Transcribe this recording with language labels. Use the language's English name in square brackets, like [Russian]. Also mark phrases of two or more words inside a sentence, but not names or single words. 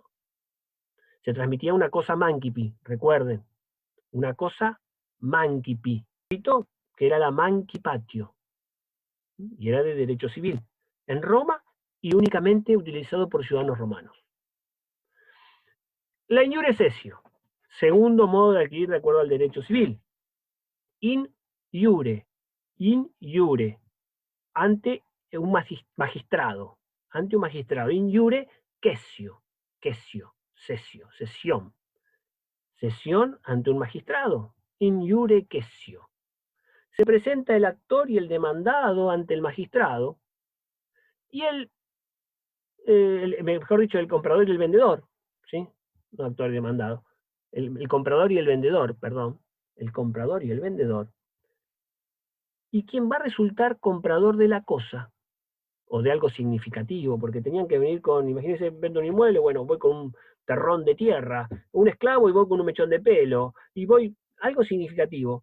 [Spanish] Se transmitía una cosa manquipi, recuerden. Una cosa manquipi. Que era la mancipatio. Y era de derecho civil. En Roma y únicamente utilizado por ciudadanos romanos. [Latin] La iure cessio. [Spanish] Segundo modo de adquirir de acuerdo al derecho civil. [Latin] In iure, [Spanish] ante un magistrado, [Latin] in iure quaesio, [Spanish] sesión ante un magistrado, [Latin] in iure quaesio. [Spanish] Se presenta el actor y el demandado ante el magistrado, y mejor dicho, el comprador y el vendedor, ¿sí? No actor y demandado, el comprador y el vendedor, perdón, el comprador y el vendedor, y quien va a resultar comprador de la cosa, o de algo significativo, porque tenían que venir con, imagínense, vendo un inmueble, bueno, voy con un terrón de tierra, un esclavo y voy con un mechón de pelo, y voy, algo significativo.